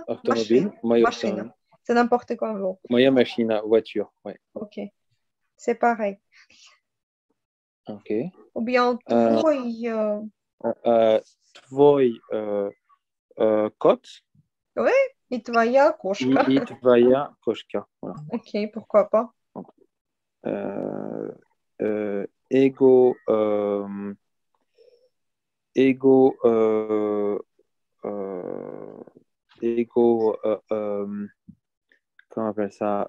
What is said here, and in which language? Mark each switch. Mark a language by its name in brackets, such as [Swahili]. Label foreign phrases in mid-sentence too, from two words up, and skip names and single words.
[French] automobile, machine. moi, Machine. automobile, C'est n'importe quoi, bon. moi, machine, voiture, ouais. Ok, c'est pareil. Ok. Ou bien Euh, toi, [Russian] твой кот [French] oui, et [Russian] твоя кошка. и твоя кошка. Voilà. [French] Ok, pourquoi pas. Euh, ego, ego, euh, ego, comment on appelle ça?